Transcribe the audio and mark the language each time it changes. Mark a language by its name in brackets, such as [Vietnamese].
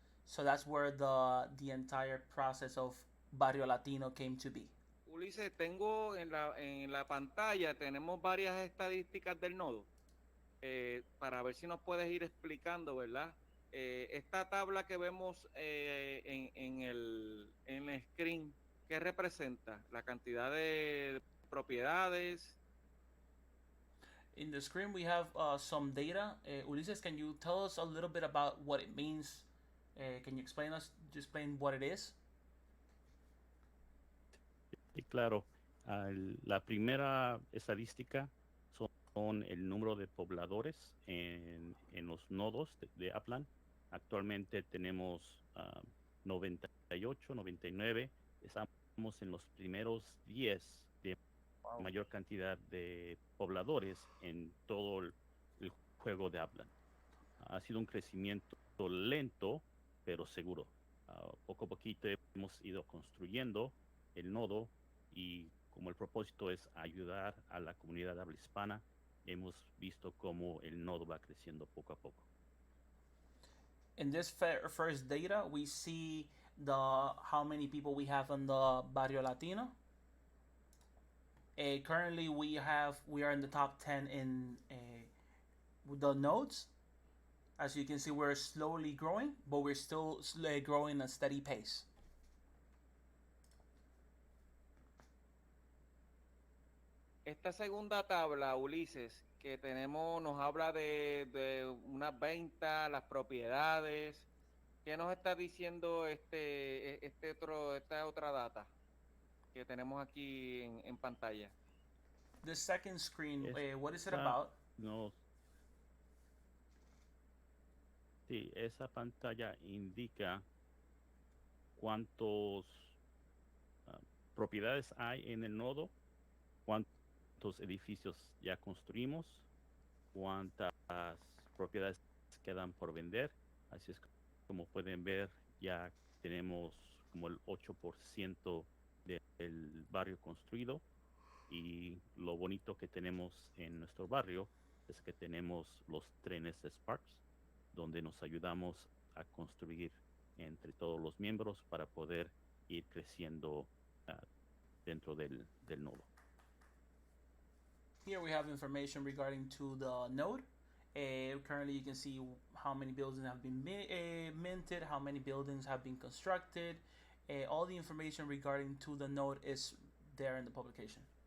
[English] So that's where the entire process of Barrio Latino came to be. [Spanish] Ulises, tengo en la pantalla, tenemos varias estadísticas del nodo, para ver si nos puedes ir explicando, ¿verdad? Esta tabla que vemos en el screen, ¿qué representa? La cantidad de propiedades. [English] In the screen, we have some data. Ulises, can you tell us a little bit about what it means? Can you explain what it is? [Spanish] Y claro, la primera estadística son el número de pobladores en los nodos de Upland. Actualmente tenemos 98, 99. Estamos en los primeros 10 de mayor cantidad de pobladores en todo el juego de Upland. Ha sido un crecimiento lento, pero seguro. Poco a poquito hemos ido construyendo el nodo, y como el propósito es ayudar a la comunidad habla hispana, hemos visto cómo el nodo va creciendo poco a poco. [English] In this first data, we see how many people we have in the Barrio Latino. Currently, we are in the top 10 in the nodes. As you can see, we're slowly growing, but we're still growing at a steady pace. [Spanish] Esta segunda tabla, Ulises, que tenemos, nos habla de unas ventas, las propiedades. ¿Qué nos está diciendo esta otra data que tenemos aquí en pantalla? [English] The second screen, what is it [Spanish] Esa [English] about? [Spanish] nos, sí, esa pantalla indica cuántos propiedades hay en el nodo, cuántos edificios ya construimos, cuántas propiedades quedan por vender. Así es como pueden ver, ya tenemos como el 8% del barrio construido, y lo bonito que tenemos en nuestro barrio es que tenemos los trenes de Sparks, donde nos ayudamos a construir entre todos los miembros para poder ir creciendo dentro del nodo. [English] Here we have information regarding to the node. Currently, you can see how many buildings have been minted, how many buildings have been constructed. All the information regarding to the node is there in the publication.